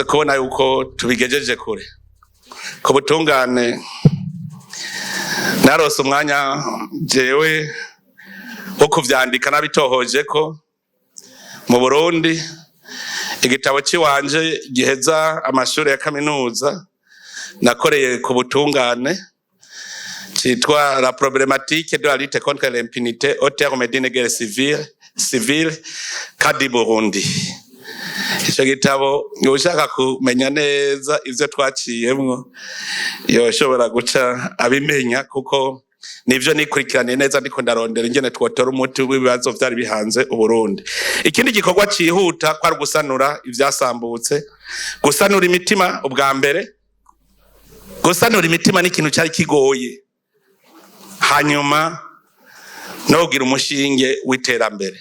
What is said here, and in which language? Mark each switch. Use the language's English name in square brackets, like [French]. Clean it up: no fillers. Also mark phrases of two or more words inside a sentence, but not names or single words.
[Rundi] kubona yuko tubigejeje kure ku butungane narose umwanya jewe wo kuvyandika nabitohoje ko mu Burundi igitabo ciwanje giheza amashuri ya kaminuza nakoreye ku butungane citwa [French] la problématique de la lutte contre l'impunité au terme d'une guerre civile [Rundi] kadi Burundi. Ico gitabo ushaka kumenya neza ivyo twaciyemwo yoshobora guca abimenya kuko nivyo nikurikiraniye neza ndiko ndarondera ingene twotora umuti w'ibibazo vyari bihanze Uburundi. Ikindi gikorwa cihuta kwari gusanura ivyasambutse, gusanura imitima ubwa mbere, gusanura imitima n'ikintu cyari kigoye, hanyuma no kugira umushinge w'iterambere.